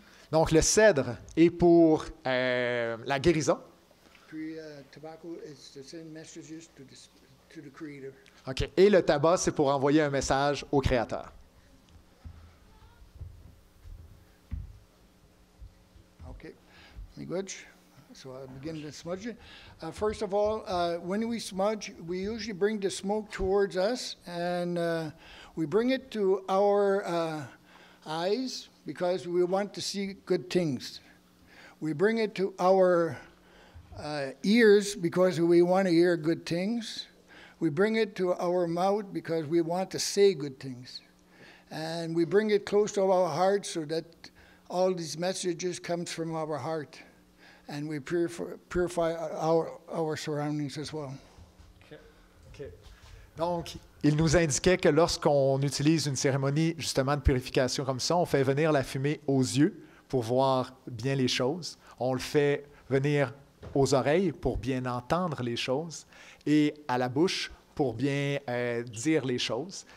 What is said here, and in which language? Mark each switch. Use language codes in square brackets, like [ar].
[fr] Donc, le cèdre est pour la guérison. [en] Puis, tobacco is to send messages to the Creator. OK. [fr] Et le tabac, c'est pour envoyer un message au Créateur. [en] Okay. Me good? So I begin to smudge it. First of all, when we smudge, we usually bring the smoke towards us, and we bring it to our eyes because we want to see good things. We bring it to our ears because we want to hear good things. We bring it to our mouth because we want to say good things. And we bring it close to our heart so that all these messages come from our heart. And we purify our surroundings as well. Okay. [fr] Donc, il nous indiquait que lorsqu'on utilise une cérémonie justement de purification comme ça, on fait venir la fumée aux yeux pour voir bien les choses. On le fait venir aux oreilles pour bien entendre les choses et à la bouche pour bien dire les choses.